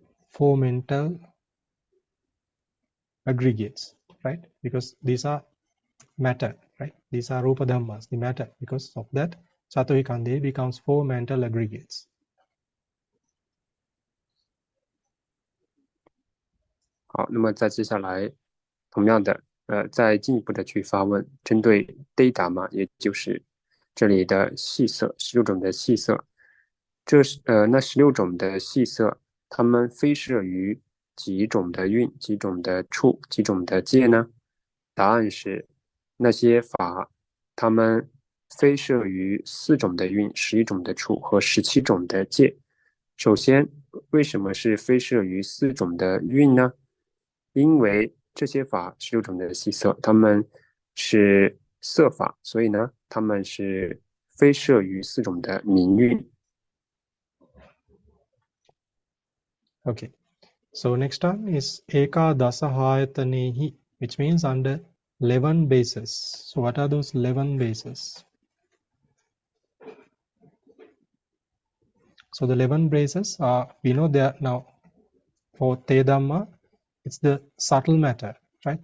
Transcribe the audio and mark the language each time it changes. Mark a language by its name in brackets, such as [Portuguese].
[English] Four mental aggregates, right? Because these are matter, right? These are Rupa Dhammas, the matter. Because of that, Chatuhi Kandehi becomes 4 mental aggregates. [Chinese] 好，那么再接下来，同样的，再进一步的去发问，针对 data 嘛，也就是这里的细色，16种的细色，那16种的细色，它们非摄于几种的蕴、几种的处、几种的界呢？答案是，那些法，它们非摄于4种的蕴、11种的处和17种的界。首先，为什么是非摄于4种的蕴呢？因为这些法16种的细色，它们是色法，所以呢，它们是非摄于4种的名蕴。 [English] Okay, so next one is Eka Dasahayatanehi, which means under 11 bases. So what are those 11 bases? So the 11 bases are, we know that now for Te Dhamma, it's the subtle matter, right?